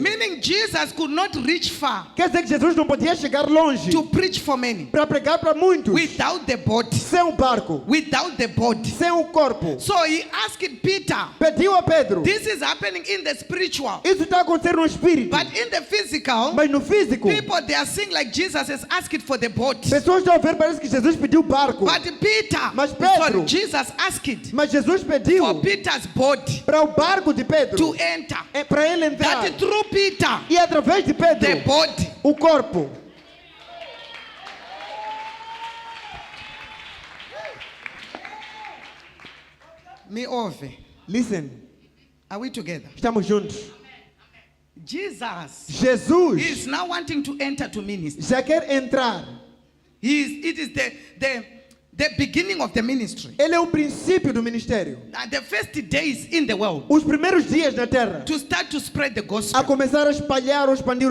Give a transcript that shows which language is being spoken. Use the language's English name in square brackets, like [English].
[English] Meaning Jesus could not reach far [Portuguese] Quer dizer que Jesus não podia chegar longe [English] to preach for many [Portuguese] para pregar para muitos [English] without the body. [Portuguese] sem o barco, [English] Without the body. [Portuguese] sem o corpo. [English] So he asked Peter, [Portuguese] Pediu a Pedro: [English] this is happening in the spiritual. [Portuguese] isso está acontecendo no espírito, [English] But in the physical, [Portuguese] mas no físico, [English] people they are seeing like Jesus has asked for the boat. [Portuguese] pessoas estão a ver, parece que Jesus pediu o barco, [English] But Peter, [Portuguese] Mas Pedro- [English] Jesus asked [Portuguese] mas Jesus pediu [English] for Peter's body [Portuguese] para o barco de Pedro, [English] to enter. [Portuguese] para ele entrar, [English] That through Peter, [Portuguese] e através de Pedro, [English] the body. [Portuguese] o corpo. Me over. [English] Listen, Are we together? [Portuguese] estamos juntos. [English] Jesus [Portuguese] Jesus [English] is now wanting to enter to ministry. [Portuguese] já quer entrar. [English] It is the beginning of the ministry. [Portuguese] Ele é o princípio do ministério. [English] The first days in the world [Portuguese] Os primeiros dias na terra, [English] to start to spread the [Portuguese] a [English] gospel. [Portuguese] começar a espalhar ou expandir o